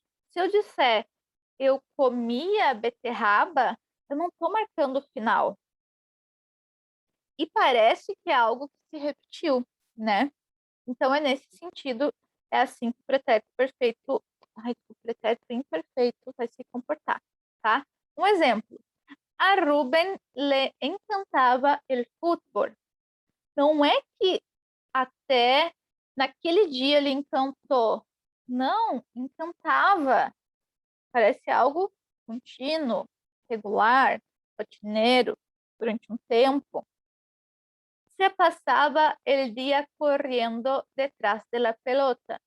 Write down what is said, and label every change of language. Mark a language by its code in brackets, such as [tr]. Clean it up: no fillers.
[pt] Se eu disser eu comia beterraba, eu não estou marcando o final. E parece que é algo que se repetiu, né? Então é nesse sentido, é assim que o pretérito perfeito, o pretérito imperfeito vai se comportar, tá? Um exemplo. [es] A Ruben le encantava el fútbol. [pt] Não é que até naquele dia ele encantou. Não, encantava. Parece algo contínuo, regular, rotineiro, durante um tempo. Se passava o dia correndo detrás da pelota.